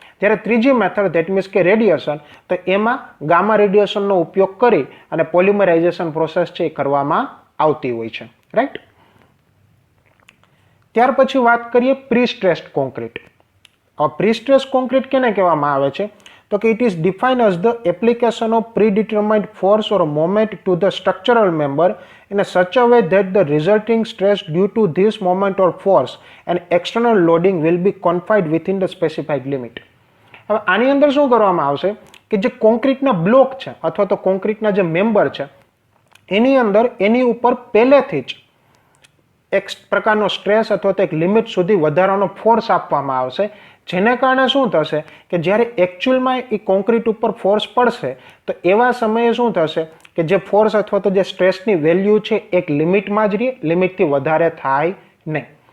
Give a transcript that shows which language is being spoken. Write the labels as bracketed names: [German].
[Gujarati] જ્યારે ત્રીજી method [English] that means [Gujarati] કે રેડિયેશન, તો એમાં ગામા રેડિયેશનનો ઉપયોગ કરી અને પોલિમરાઇઝેશન પ્રોસેસ છે એ કરવામાં આવતી હોય છે. રાઈટ. ત્યાર પછી વાત કરીએ pre stressed concrete. Pre stressed concrete કેને કહેવામાં આવે છે? તો કે [English] It is defined as the application of predetermined force or moment to the structural member in a such a way that the resulting stress due to this moment or force and external loading will be confined within the specified limit. [Gujarati] હવે આની અંદર શું કરવામાં આવશે કે જે કોન્ક્રીટના block છે અથવા તો કોન્ક્રીટના જે મેમ્બર છે એની અંદર એની ઉપર પહેલેથી જ એક પ્રકારનો સ્ટ્રેસ અથવા તો એક લિમિટ સુધી વધારાનો ફોર્સ આપવામાં આવશે, જેને કારણે શું થશે કે જ્યારે એકચ્યુઅલમાં એ કોન્ક્રીટ ઉપર ફોર્સ પડશે તો એવા સમયે શું થશે કે જે ફોર્સ અથવા તો જે સ્ટ્રેસની વેલ્યુ છે એક લિમિટમાં જ રહે, લિમિટથી વધારે થાય નહીં.